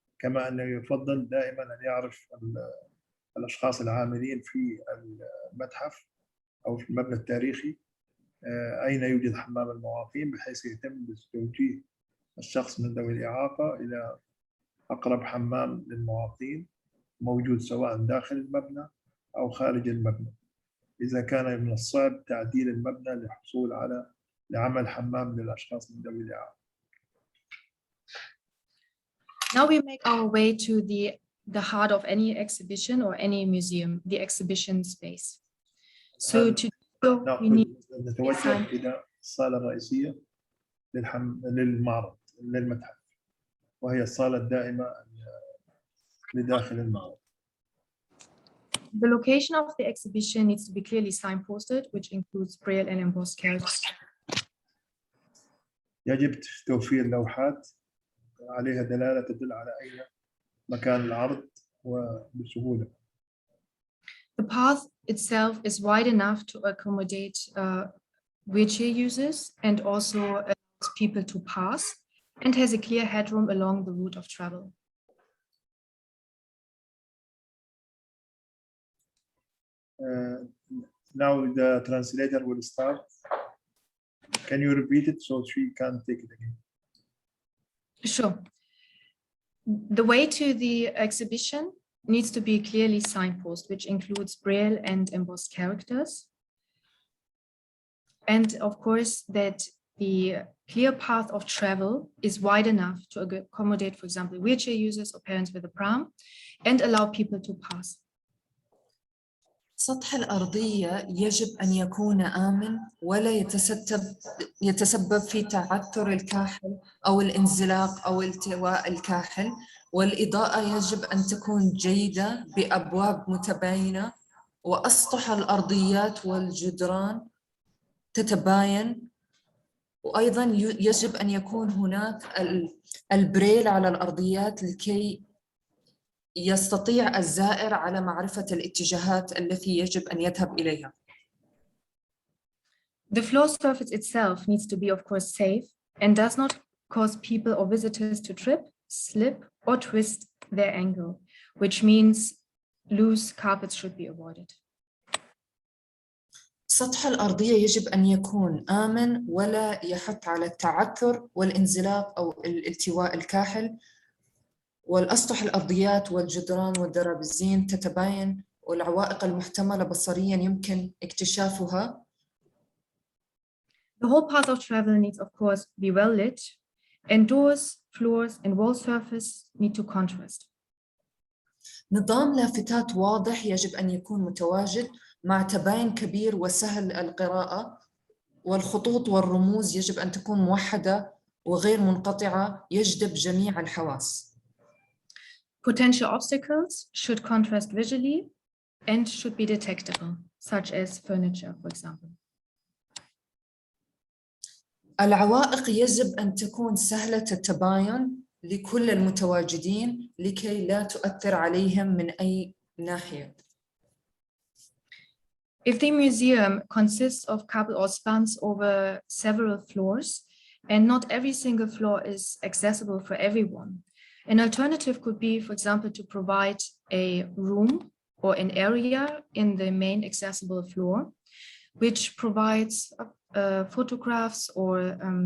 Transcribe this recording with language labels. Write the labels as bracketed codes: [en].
[ar] كما أنه يفضل دائما أن يعرف الأشخاص العاملين في المتحف أو في المبنى التاريخي أين يوجد حمام المعاقين، بحيث يتم توجيه الشخص من ذوي الإعاقة إلى أقرب حمام للمعاقين موجود سواء داخل المبنى أو خارج المبنى، إذا كان من الصعب تعديل المبنى للحصول على لعمل حمام للأشخاص من ذوي الإعاقة. [en] Now we make our way to the heart of any exhibition or any museum, the exhibition space. So to do so, we need [ar] نتوجه إلى الصالة الرئيسية للمعرض للمتحف، وهي الصالة الدائمة لداخل المعرض. [en] The location of the exhibition needs to be clearly signposted, which includes braille and embossed characters. [ar] يجب توفير لوحات عليها دلالة تدل على أين مكان العرض وبسهولة. [en] The path itself is wide enough to accommodate wheelchair users and also allows people to pass, and has a clear headroom along the route of travel. Now the translator will start. Can you repeat it so she can take it again? Sure. The way to the exhibition needs to be clearly signposted, which includes braille and embossed characters. And of course, that the clear path of travel is wide enough to accommodate, for example, wheelchair users or parents with a pram, and allow people to pass. [ar] سطح الأرضية يجب أن يكون آمن ولا يتسبب في تعثر الكاحل أو الانزلاق أو التواء الكاحل، والإضاءة يجب أن تكون جيدة بأبواب متباينة، وأسطح الأرضيات والجدران تتباين، وأيضا يجب أن يكون هناك البريل على الأرضيات لكي يستطيع الزائر على معرفة الاتجاهات التي يجب أن يذهب إليها. [en] The floor surface itself needs to be, of course, safe and does not cause people or visitors to trip, slip, or twist their ankle, which means loose carpets should be avoided. [ar] سطح الأرضية يجب أن يكون آمن ولا يحث على التعثر والانزلاق أو الالتواء الكاحل، والأسطح الأرضيات والجدران والدرابزين تتباين، والعوائق المحتملة بصرياً يمكن اكتشافها. [en] The whole path of travel needs, of course, be well lit, and doors, floors, and wall surface need to contrast. [ar] نظام لافتات واضح يجب أن يكون متواجد مع تباين كبير وسهل القراءة، والخطوط والرموز يجب أن تكون موحدة وغير منقطعة يجذب جميع الحواس. [en] Potential obstacles should contrast visually and should be detectable, such as furniture, for example. [ar] العوائق يجب أن تكون سهلة التباين لكل المتواجدين لكي لا تؤثر عليهم من أي ناحية. [en] If the museum consists of couple or spans over several floors, and not every single floor is accessible for everyone, an alternative could be, for example, to provide a room or an area in the main accessible floor, which provides photographs or